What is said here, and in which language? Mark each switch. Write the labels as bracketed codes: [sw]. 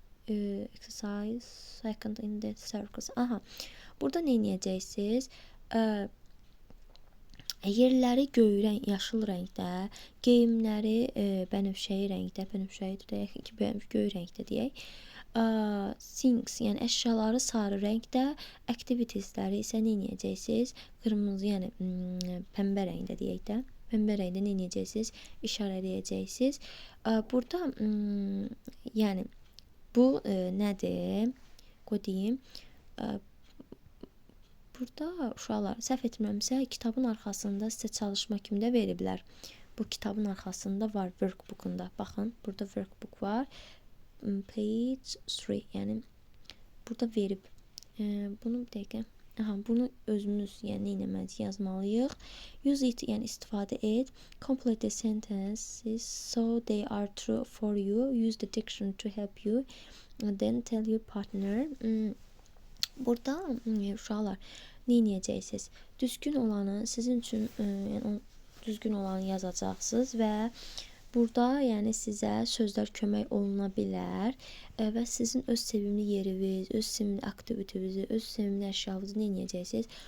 [en] Exercise second in the circles. [az] Aha, burada nə edəcəksiniz? Yerləri göy yaşıl rəngdə, geyimləri bənövşəyi rəngdə, bənövşəyi deyək ki, göy rəngdə deyək. Things, yəni əşyaları sarı rəngdə, activitiesləri isə nə edəcəksiniz? Qırmızı, yəni pəmbə rəngdə deyək də. Pəmbə rəngdə nə edəcəksiniz? İşarələyəcəksiniz. Burada yəni bu nədir? Qoy deyim. Burada uşaqlar, səhv etmirəmsə, kitabın arxasında sizə çalışma kimi də veriblər. Bu kitabın arxasında var, workbookunda. Baxın, burada workbook var. [en] Page 3, [az] yəni burada verib. Bunu bir dəqiqə. Aha, bunu özümüz yəni nə etməliyik, yazmalıyıq. [en] Use it, [az] yəni istifadə et. [en] Complete the sentences so they are true for you. Use the dictionary to help you. Then tell your partner. [az] Burada uşaqlar nə edəcəksiniz? Düzgün olanı sizin üçün yəni düzgün olanı yazacaqsınız və burada yəni sizə sözlər kömək oluna bilər və sizin öz sevimli yeriniz, öz sevimli aktivitinizi, öz sevimli əşyanızı nə edəcəksiniz?